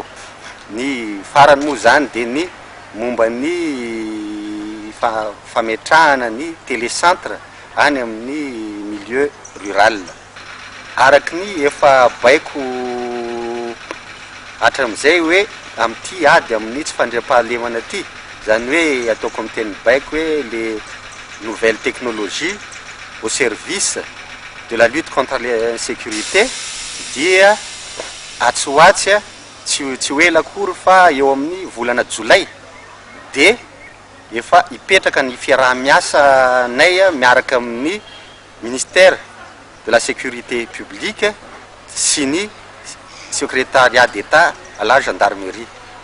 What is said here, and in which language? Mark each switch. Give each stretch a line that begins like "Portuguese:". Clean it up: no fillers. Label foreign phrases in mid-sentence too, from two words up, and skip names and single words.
Malagasy: Ny farany moa zany de ny momba ny fametrahana ny télécentre any amin'ny
French: milieu rural.
Malagasy: Araky ny efa baiko hatram'izay hoe am'ty ady amin'ny tsy fandriam-pahalemana ty, zany hoe ataoko amin'ny teny baiko hoe
French: les nouvelles technologies au service de la lutte contre l'insécurité
Malagasy: dia atsoatsy tsy ho ela akory fa eo amin'ny volana Jolay de efa hipetraka ny fiaraha-miasa nay miaraka amin'ny
French: ministère de la sécurité publique
Malagasy: sy ny
French: secrétariat d'État à la gendarmerie.